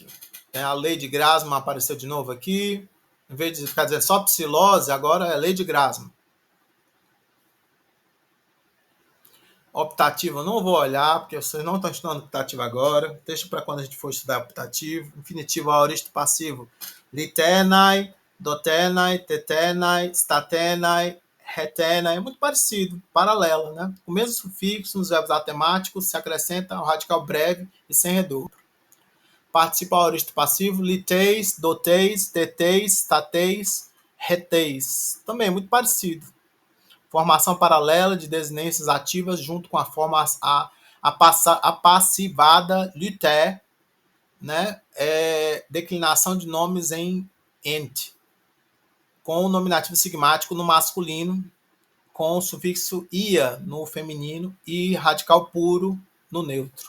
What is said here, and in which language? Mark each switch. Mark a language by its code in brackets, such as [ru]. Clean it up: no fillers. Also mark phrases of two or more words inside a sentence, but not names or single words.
[pt] A lei de Grassmann apareceu de novo aqui. Em vez de ficar dizendo só psilose, agora é lei de Grassmann. Optativo eu não vou olhar, porque vocês não estão estudando optativo agora. Deixa para quando a gente for estudar optativo. Infinitivo aoristo passivo. [el] λυθῆναι, δοθῆναι, τεθῆναι, σταθῆναι, ἑθῆναι. [pt] É muito parecido, paralelo, né? O mesmo sufixo nos verbos atemáticos se acrescenta o radical breve e sem redobro. Participa aoristo passivo. [el] λυθείς, δοθείς, τεθείς, σταθείς, ἑθείς. [pt] Também é muito parecido. Formação paralela de desinências ativas junto com a forma apassivada luté, né? Declinação de nomes em ent, com o nominativo sigmático no masculino, com o sufixo ia no feminino e radical puro no neutro.